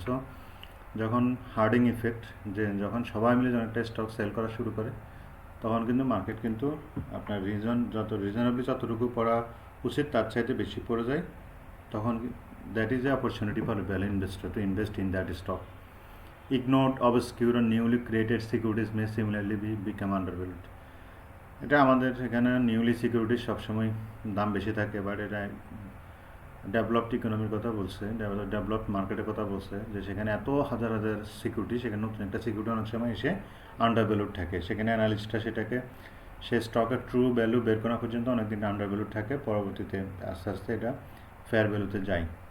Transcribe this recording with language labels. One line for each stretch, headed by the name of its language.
Bangla: So যখন herding effect, যে যখন সবাই মিলে যখন একটা স্টক সেল করা শুরু করে, তখন কিন্তু মার্কেট কিন্তু আপনার রিজনেবলি যতটুকু পড়া উচিত তার চাইতে বেশি পড়ে যায়, তখন
English: That is a opportunity for value investor to invest in that stock. Ignored, obscure and newly created securities may similarly become undervalued.
Bangla: এটা আমাদের এখানে নিউলি সিকিউরিটিজ সবসময় দাম বেশি থাকে, বাট এটা ডেভেলপড ইকোনমির কথা বলছে, ডেভেলপড মার্কেটের কথা বলছে, যে সেখানে এত হাজার হাজার সিকিউরিটি, সেখানে নতুন একটা সিকিউরিটি অনেক সময় এসে আন্ডারভ্যালুড থাকে, সেখানে অ্যানালিস্টরা সেটাকে সে স্টকের ট্রু ভ্যালু বের করা পর্যন্ত অনেকদিন আন্ডারভ্যালুড থাকে, পরবর্তীতে আস্তে আস্তে এটা ফেয়ার ভ্যালুতে যায়।